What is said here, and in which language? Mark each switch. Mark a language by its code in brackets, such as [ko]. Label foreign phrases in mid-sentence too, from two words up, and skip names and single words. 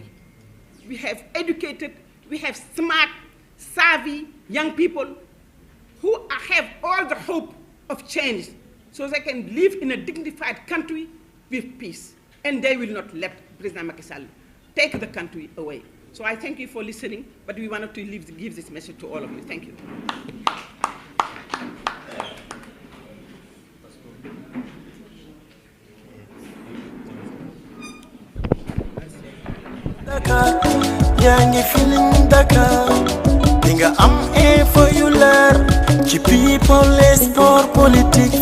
[en] We have educated, we have smart, savvy young people who have all the hope of change so they can live in a dignified country with peace. And they will not let President Macky Sall take the country away. So I thank you for listening, but we wanted to give this message to all of you. Thank you. [wo] Dakar, yaa ngi Feeling Dakar, dinga am info yu leer ci [fr] people et sport politique.